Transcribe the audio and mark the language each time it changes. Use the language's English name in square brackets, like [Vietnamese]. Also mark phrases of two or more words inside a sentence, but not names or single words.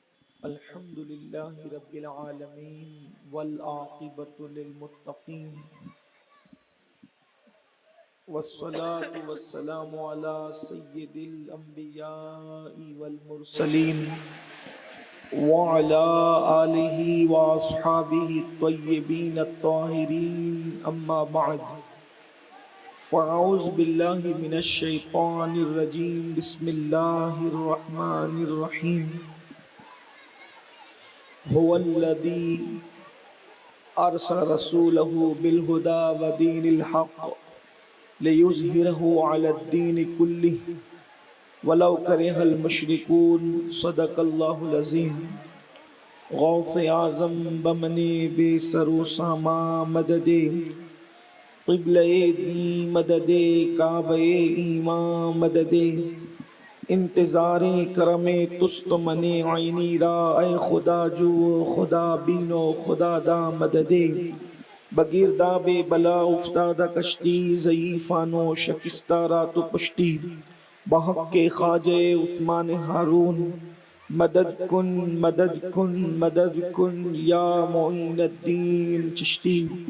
[Arabic] الحمد للہ رب العالمین والعاقبۃ للمتقین، والصلاة والسلام علی سید الانبیاء والمرسلین وعلی آلہ واصحابہ الطیبین الطاہرین، اما بعد فاعوذ باللہ من الشیطان الرجیم، بسم اللہ الرحمن الرحیم۔ هو الذی ارسل رسولہ بالہدی ودین الحق لیظہرہ علی الدین کلہ ولو کرہ المشرکون، صدق اللہ العظیم۔ [Persian] غوث اعظم بمن بے سر و ساما مدد، قبلہ دین مدد، کعبہ ایمان مدد، انتظار کرم تست من عینی را، اے خدا جو خدا بینو خدا دا مدد۔ بگیرداب بلا افتادہ کشتی، ضعیفانو شکستہ رات و پشتی، بحق خواجہ عثمان ہارون، مدد کن مدد کن مدد کن یا معین الدین چشتی۔